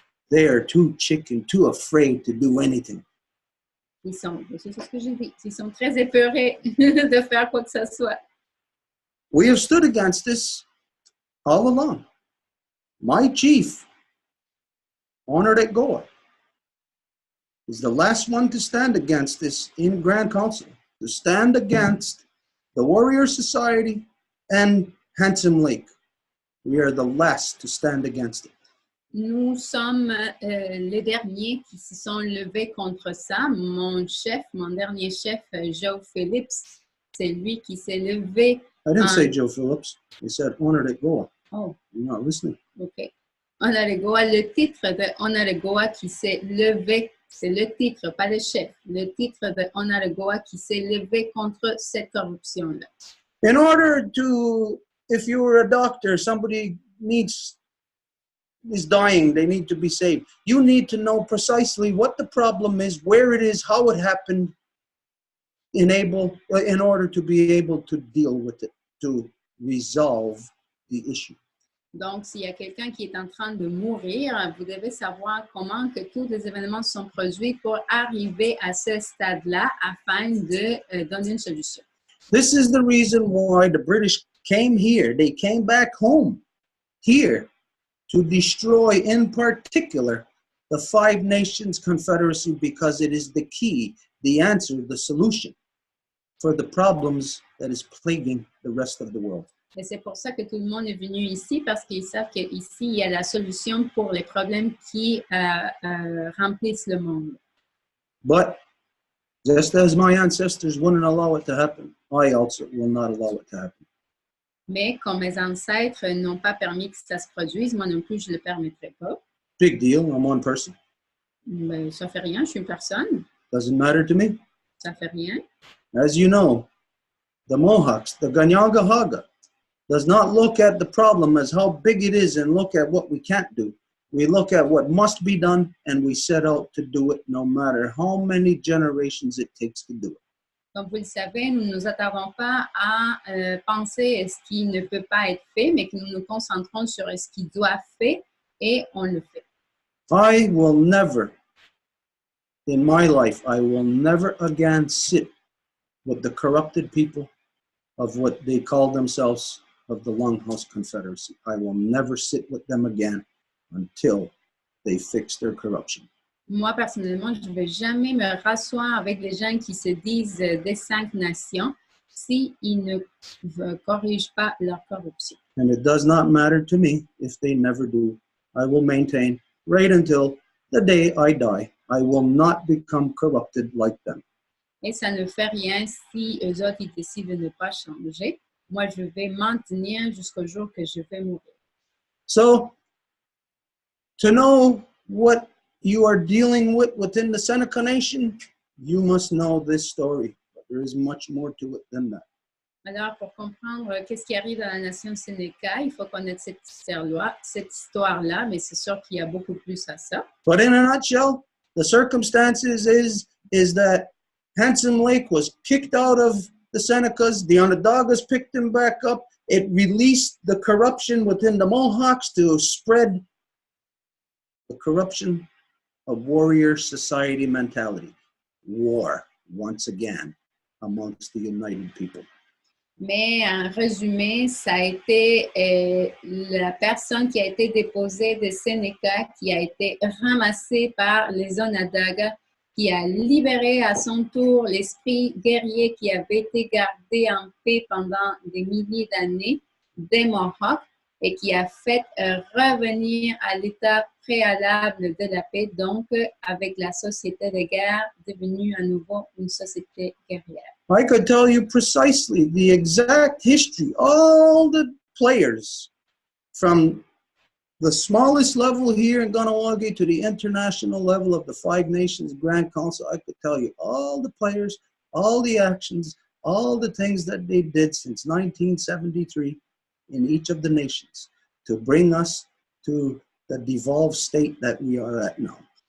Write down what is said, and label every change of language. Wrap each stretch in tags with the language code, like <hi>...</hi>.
<en>They are too chicken, too afraid to do anything.</en> <fr>C'est ce que j'ai dit. Ils sont très épeurés de faire quoi que ce soit.</fr> <en>We have stood against this all along. My chief, Honored at Goa, is the last one to stand against this in Grand Council, to stand against the Warrior Society and Handsome Lake. We are the last to stand against it.</en> <fr>Nous sommes les derniers qui se sont levés contre ça. Mon dernier chef, Joe Phillips, c'est lui qui s'est levé.</fr> <en>I didn't say Joe Phillips. I said Honored at Goa. Oh, You're not listening. OK.</en> <fr>Honoregoa, le titre de Honoregoa qui s'est levé, c'est le titre, pas le chef. Le titre de Honoregoa qui s'est levé contre cette corruption-là.</fr> <en>In order to, if you were a doctor, somebody is dying, they need to be saved. You need to know precisely what the problem is, where it is, how it happened, in order to be able to deal with it, to resolve the issue.</en> <fr>Donc, s'il y a quelqu'un qui est en train de mourir, vous devez savoir comment que tous les événements sont produits pour arriver à ce stade-là afin de donner une solution.</fr> <en>This is the reason why the British came here. They came back home here to destroy, in particular, the Five Nations Confederacy, because it is the key, the answer, the solution for the problems that is plaguing the rest of the world.</en> <fr>Et c'est pour ça que tout le monde est venu ici, parce qu'ils savent qu'ici, il y a la solution pour les problèmes qui remplissent le monde.</fr> <en>But just as my ancestors wouldn't allow it to happen, I also will not allow it to happen.</en> <fr>Mais comme mes ancêtres n'ont pas permis que ça se produise, moi non plus, je ne le permettrai pas.</fr> <en>Big deal, I'm one person.</en> <fr>Mais ça fait rien, je suis une personne.</fr> <en>Doesn't matter to me.</en> <fr>Ça fait rien.</fr> <en>As you know, the Mohawks, the Ganyangahaga, does not look at the problem as how big it is and look at what we can't do. We look at what must be done and we set out to do it no matter how many generations it takes to do it.</en> <fr>Comme vous le savez, nous ne nous attardons pas à penser à ce qui ne peut pas être fait, mais que nous nous concentrons sur ce qui doit être fait et on le fait.</fr> <en>I will never, in my life, I will never again sit with the corrupted people of what they call themselves of the Longhouse Confederacy. I will never sit with them again until they fix their corruption.</en> <fr>Moi, personnellement, je ne vais jamais me rasseoir avec les gens qui se disent des 5 nations s'ils ne corrigent pas leur corruption.</fr> <en>And it does not matter to me if they never do. I will maintain right until the day I die. I will not become corrupted like them.</en> <fr>Et ça ne fait rien si eux autres ils décident de ne pas changer. Moi, je vais maintenir jusqu'au jour que je vais mourir. So,</fr> <en>To know what you are dealing with within the Seneca Nation, you must know this story. But there is much more to it than that.</en> <fr>Alors, pour comprendre qu'est-ce qui arrive dans la nation Sénéca, il faut connaître cette histoire-là, mais c'est sûr qu'il y a beaucoup plus à ça.</fr> <en>But in a nutshell, the circumstances is that Handsome Lake was kicked out of the Senecas. The Onondagas picked him back up. It released the corruption within the Mohawks to spread the corruption of warrior society mentality. War, once again, amongst the united people.</en> <fr>Mais en résumé, ça a été la personne qui a été déposée de Sénéca, qui a été ramassée par les Onondagas, qui a libéré à son tour l'esprit guerrier qui avait été gardé en paix pendant des milliers d'années des Mohawks et qui a fait revenir à l'état préalable de la paix, donc avec la société de guerre devenue à nouveau une société guerrière.</fr> <en>I could tell you precisely the exact history, all the players from the smallest level here in Ganawagi to the international level of the Five Nations Grand Council. I could tell you all the players, all the actions, all the things that they did since 1973 in each of the nations to bring us to the devolved state that we are at now.</en>